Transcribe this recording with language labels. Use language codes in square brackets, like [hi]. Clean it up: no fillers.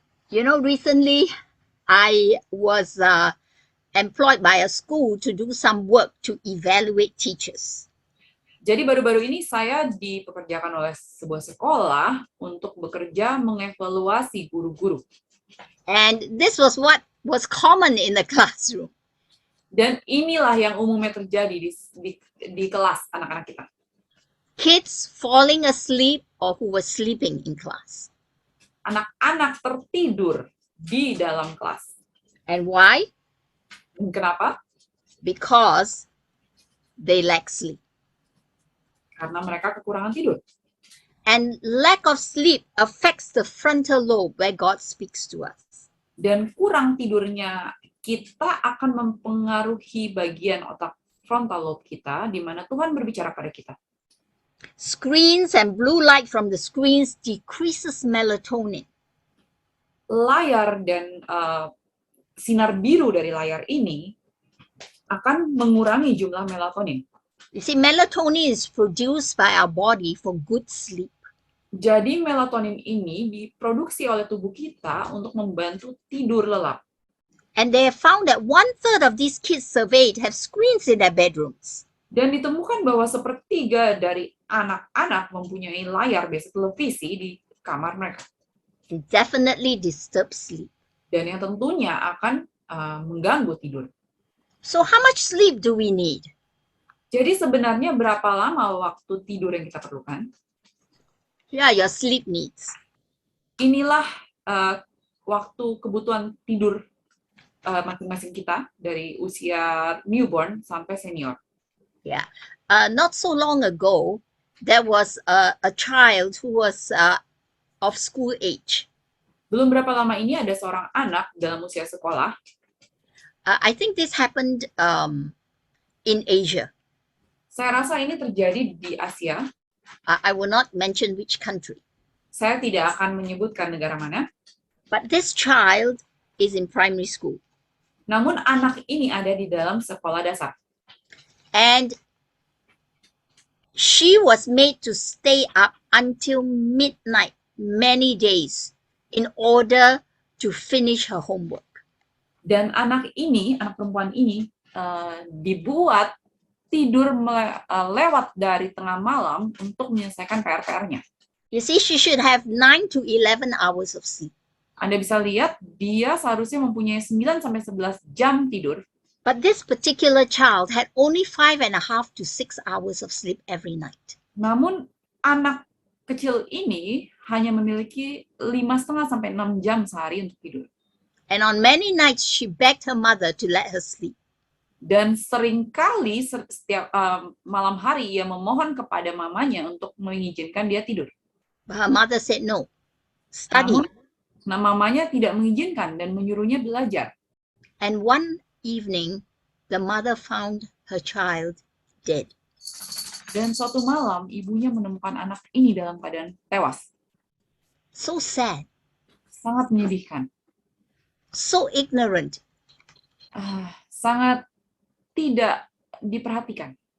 [en] You know, recently I was employed by a school to do some work to evaluate teachers. [id] Jadi baru-baru ini saya dipekerjakan oleh sebuah sekolah untuk bekerja mengevaluasi guru-guru. [en] And this was what was common in the classroom. [id] Dan inilah yang umumnya terjadi di kelas anak-anak kita. [en] Kids falling asleep or who were sleeping in class. [id] Anak-anak tertidur di dalam kelas. [en] And why? [id] Kenapa? [en] Because they lack sleep. [id] Karena mereka kekurangan tidur. [en] And lack of sleep affects the frontal lobe where God speaks to us. [id] Dan kurang tidurnya kita akan mempengaruhi bagian otak frontal lobe kita di mana Tuhan berbicara pada kita. [en] Screens and blue light from the screens decreases melatonin. [id] Layar dan sinar biru dari layar ini akan mengurangi jumlah melatonin. [en] You see, melatonin is produced by our body for good sleep. [id] Jadi melatonin ini diproduksi oleh tubuh kita untuk membantu tidur lelap. [en] And they have found that 1/3 of these kids surveyed have screens in their bedrooms. [id] Dan ditemukan bahwa 1/3 dari anak-anak mempunyai layar biasa televisi di kamar mereka. [en] It definitely disturbs sleep. [id] Dan yang tentunya akan mengganggu tidur. [en] So how much sleep do we need? [id] Jadi sebenarnya berapa lama waktu tidur yang kita perlukan? [en] Yeah, your sleep needs. [id] Inilah waktu kebutuhan tidur masing-masing kita dari usia newborn sampai senior. [en] Yeah. Not so long ago, there was a child who was of school age. [id] Belum berapa lama ini ada seorang anak dalam usia sekolah. [en] I think this happened in Asia. [id] Saya rasa ini terjadi di Asia. [en] I will not mention which country. [id] Saya tidak akan menyebutkan negara mana. [en] But this child is in primary school. [id] Namun anak ini ada di dalam sekolah dasar. [en] And she was made to stay up until midnight many days in order to finish her homework. [id] Dan anak perempuan ini dibuat tidur lewat dari tengah malam untuk menyelesaikan PR-PR-nya. [en] You see, she should have 9 to 11 hours of sleep. [id] Anda bisa lihat, dia seharusnya mempunyai 9 sampai 11 jam tidur. [en] But this particular child had only 5.5 to 6 hours of sleep every night. [id] Namun anak kecil ini hanya memiliki 5,5 sampai 6 jam sehari untuk tidur. [en] And on many nights, she begged her mother to let her sleep. [id] Dan seringkali setiap malam hari ia memohon kepada mamanya untuk mengizinkan dia tidur. [en] But her mother said no. Study. [id] Mamanya tidak mengizinkan dan menyuruhnya belajar. [en] And one evening, the mother found her child dead. [id] Dan suatu malam, ibunya menemukan anak ini dalam keadaan tewas. [en] So sad. [id] Sangat menyedihkan. [en] So ignorant. [id] Sangat tidak diperhatikan.